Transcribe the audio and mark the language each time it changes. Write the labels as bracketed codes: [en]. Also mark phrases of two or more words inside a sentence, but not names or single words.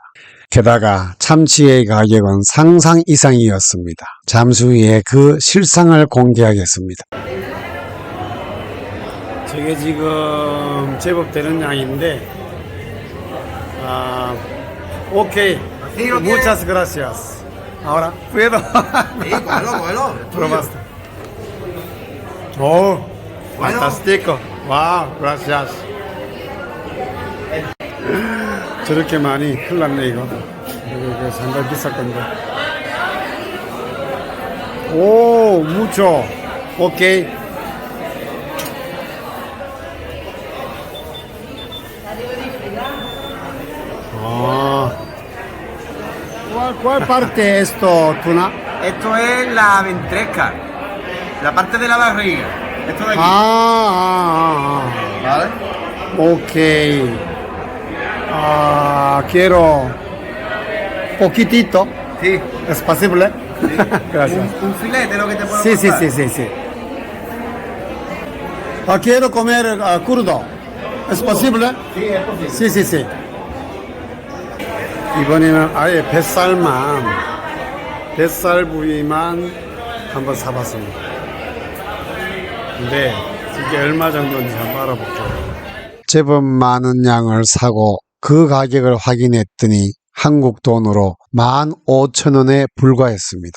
[ko] 게다가 참치의 가격은 상상 이상이었습니다. 잠시 후에 그 실상을 공개하겠습니다. 저게 지금 제법 되는 양인데, 오케이. [es] Muchas gracias. Ahora, ¿puedo? Sí, bueno. Probaste. Oh, fantástico. Wow, gracias. [ko] 저렇게 많이 큰일 났네, 이거. 이거 상당히 비쌀 건데. 오, [es] mucho. 오케이. ¿Cuál parte es esto, Tuna? Esto es la ventresca, la parte de la barriga. Esto de aquí. ¿Vale? Ok. Quiero poquitito. Sí. ¿Es posible? Sí. Gracias. Un filete lo que te puedo Sí. contar. Quiero comer crudo. ¿Es posible? Sí, es posible. Sí. [ko] 이번에는 아예 뱃살 부위만 한번 사봤습니다. 근데 이게 얼마 정도인지 한번 알아볼게요. 제법 많은 양을 사고 그 가격을 확인했더니 한국 돈으로 15,000원에 불과했습니다.